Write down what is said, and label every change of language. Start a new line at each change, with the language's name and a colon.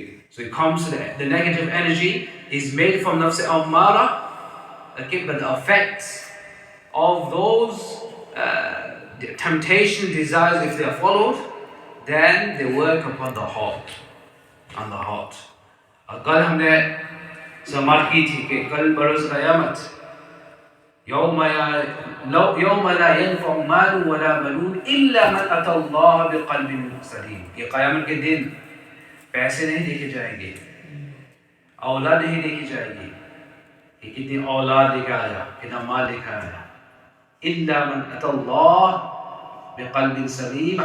English: So it comes to the negative energy is made from nafs ammara. Okay, but the effects of those temptation, desires, if they are followed, then they work upon the heart. On the heart.
Urdu: کل ہم نے سماعت کی تھی کہ کل بروز قیامت
Arabic: یوم لا ينفع مال ولا بنون الا من اتى الله بقلب سلیم.
Urdu: کہ قیامت کے دن پیسے نہیں دیکھے جائیں گے، اولاد نہیں دیکھی جائے گی کہ کتنی اولاد لے کے آیا، کتنا مال لے کے آیا.
Arabic: الا من اتى الله بقلب سلیم.